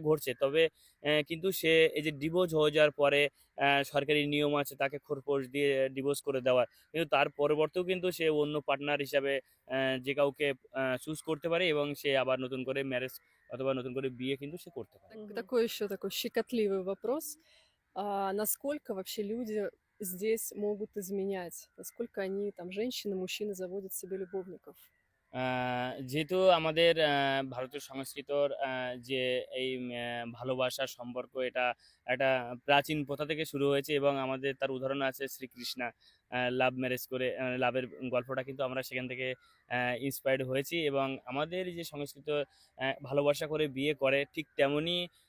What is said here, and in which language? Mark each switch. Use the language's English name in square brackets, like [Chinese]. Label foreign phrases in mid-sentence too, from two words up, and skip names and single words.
[Bangla] সময়ে ঘটছে। তবে কিন্তু সে এই যে ডিভোর্স হয়ে যাওয়ার পরে সরকারি নিয়ম আছে তাকে খোরপোশ দিয়ে ডিভোর্স করে দেওয়ার। কিন্তু তার পরবর্তেও কিন্তু সে অন্য পার্টনার হিসাবে যে কাউকে চুজ করতে পারে এবং সে আবার নতুন করে ম্যারেজ অথবা নতুন করে বিয়ে কিন্তু সে করতে পারে। Мгм. [Russian] Такой еще такой щекотливый вопрос. Насколько вообще люди здесь могут изменять? Насколько они, там, женщины, мужчины заводят себе любовников? [Bangla] আ যেহেতু আমাদের ভারতীয় সংস্কৃতর যে এই ভালোবাসার সম্পর্ক, এটা একটা প্রাচীন প্রথা থেকে শুরু হয়েছে এবং আমাদের তার উদাহরণ আছে শ্রীকৃষ্ণা [English] love marriage [Bangla] করে লাভের গল্পটা কিন্তু আমরা সেখান থেকে ইন্সপায়ার্ড হয়েছি এবং আমাদের যে সংস্কৃত ভালোবাসা করে বিয়ে করে ঠিক তেমনই